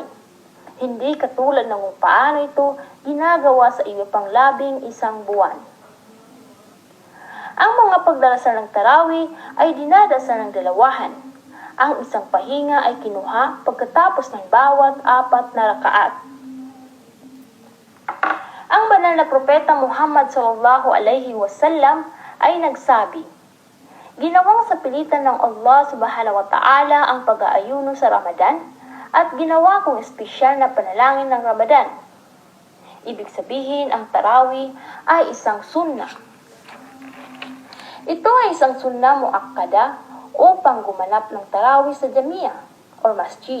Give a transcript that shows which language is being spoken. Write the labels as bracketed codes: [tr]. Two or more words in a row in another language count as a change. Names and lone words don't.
[tl] Hindi katulad ng kung paano ito ginagawa sa iba pang 11 buwan. Ang mga pagdarasal ng Tarawih ay dinadasal ng dalawahan. Ang isang pahinga ay kinuha pagkatapos ng bawat 4 na rakaat. Ang banal na Propeta Muhammad [ar] صلى الله عليه وسلم [tl] ay nagsabi, "Ginawang sa pilitan ng Allah [ar] سبحانه وتعالى [tl] ang pag-aayuno sa Ramadan at ginawa kong espesyal na panalangin ng Ramadan." Ibig sabihin, ang Tarawih ay isang sunnah. Ito ay isang [ar] سنة مؤكدة [tl] upang gumanap ng Tarawih sa Jamia o masjid.